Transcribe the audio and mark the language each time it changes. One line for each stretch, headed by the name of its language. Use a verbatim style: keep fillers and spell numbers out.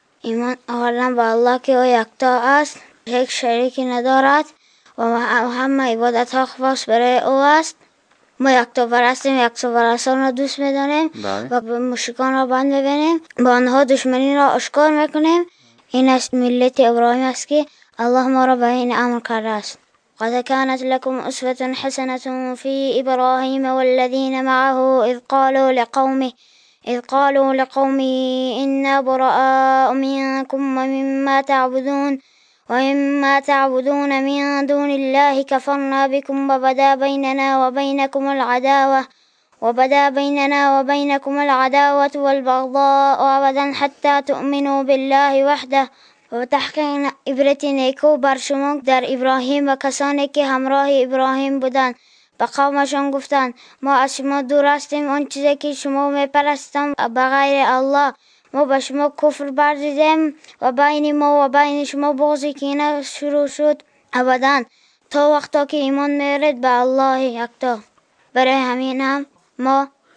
Persian: ایمان آوردن به الله که او یکتا است، یک شریکی ندارد و همه عبادت ها خاص برای او است. ما یکتا پرستیم، یکتا پرستان را دوست میدانیم و مشرکان را بند میبینیم، با آنها دشمنی را آشکار میکنیم. این است ملت ابراهیم است که الله ما را به این امر کرده است.
Arabic: قد كانت لكم أسوة حسنة في إبراهيم والذين معه إذ قالوا لقومه إذ قالوا لقومه إنا براء منكم ومما تعبدون ومما تعبدون من دون الله كفرنا بكم وبدا بيننا وبينكم العداوة وبدا بيننا وبينكم العداوة والبغضاء أبدا حتى تؤمنوا بالله وحده
Persian: و تحقیق عبرت نیکو بر شما در ابراهیم و کسانی که همراه ابراهیم بودند. به قومشان گفتند ما از شما دور هستیم، آن چیزی که شما میپرستند بغیر الله، ما به شما کفر ورزیدیم و بین ما و بین شما بغض کینه شروع شد ابدا تا وقتا که ایمان میارید به الله یکتا. برای همین هم ما